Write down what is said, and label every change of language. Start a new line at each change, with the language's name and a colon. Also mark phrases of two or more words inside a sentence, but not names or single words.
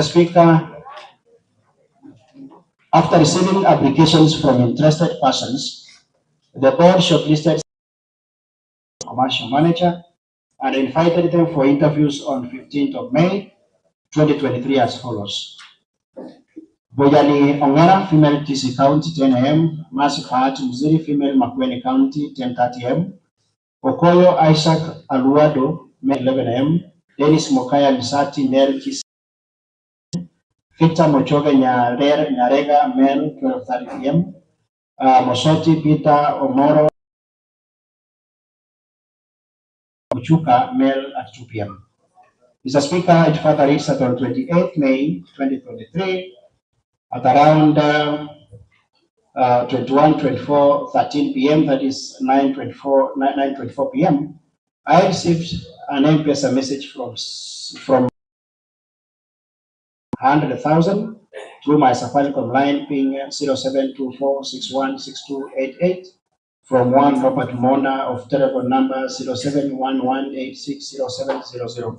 English: Speaker, after receiving applications from interested persons, the board shortlisted commercial manager, and invited them for interviews on 15th of May 2023 as follows. Bojani Ongara, female Kisii County, 10 a.m. Mercy Fahati Mziri, female Makueni County, 10:30 a.m. Okoyo Isaac Aluado, male, 11 a.m. Dennis Mokaya Misati, male Kisii. Victor Mochoge Nyarega, male, 12:30 p.m. Mosoti Peter Omoro Uchuka, male, at 2 p.m. Mr. Speaker, it further reads that on 28th May 2023, at around 13 p.m., that is 9:24 p.m., I received an MPS message from 100,000 through my Safaricom line ping 0724616288 from one Robert Mona of telephone number 0711860700.